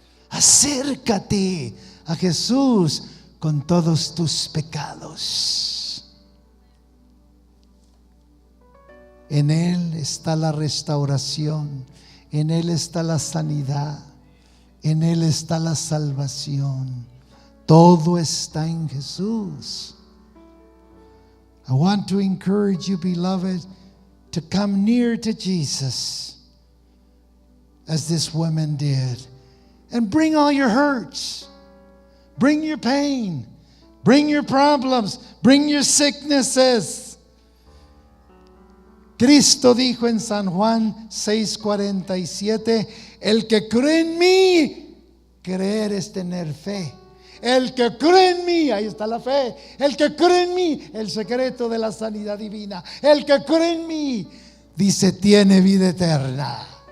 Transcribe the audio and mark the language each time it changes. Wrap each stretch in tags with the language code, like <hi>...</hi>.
<es>Acércate a Jesús con todos tus pecados. En Él está la restauración, en Él está la sanidad, en Él está la salvación. Todo está en Jesús.</es> <en>I want to encourage you, beloved, to come near to Jesus as this woman did. And bring all your hurts, bring your pain, bring your problems, bring your sicknesses.</en> <es>Cristo dijo en San Juan 6:47, el que cree en mí, creer es tener fe. El que cree en mí, ahí está la fe. El que cree en mí, el secreto de la sanidad divina. El que cree en mí, dice, tiene vida eterna.</es>